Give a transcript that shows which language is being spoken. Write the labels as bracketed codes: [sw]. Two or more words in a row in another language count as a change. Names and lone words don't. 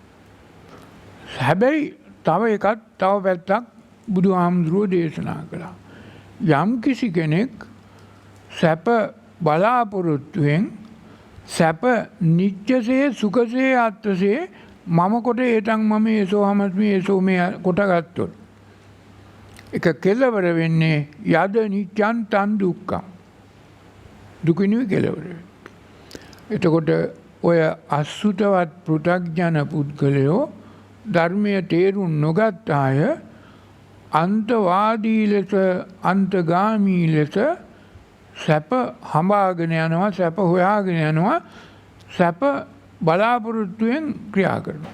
[si] හැබැයි තව එකක්, තව පැත්තක් බුදුහාමුදුරුවෝ දේශනා කළා. යම් කිසි කෙනෙක් සැප බලාපොරොත්තුවෙන් සැප [pi] නිච්චසේ සුඛසේ ආත්මසේ [si] මම කොට [pi] ඒතං මම ඒසෝ හමස්මි ඒසෝ මේ [si] කොට ගත්තොත් එක කෙලවර වෙන්නේ [pi] යද නිච්ඡන් තන් දුක්ඛං. [si] දුකිනුයි කෙලවර වෙන්නේ. එතකොට ඔය අසුතවත් පෘථග්ජන පුද්ගලයෝ ධර්මයේ තේරුම් නොගත් අය අන්තවාදී ලෙස, අන්තගාමී ලෙස සැප හඹාගෙන යනවා, සැප හොයාගෙන යනවා, සැප බලාපොරොත්තුවෙන් ක්‍රියා කරනවා.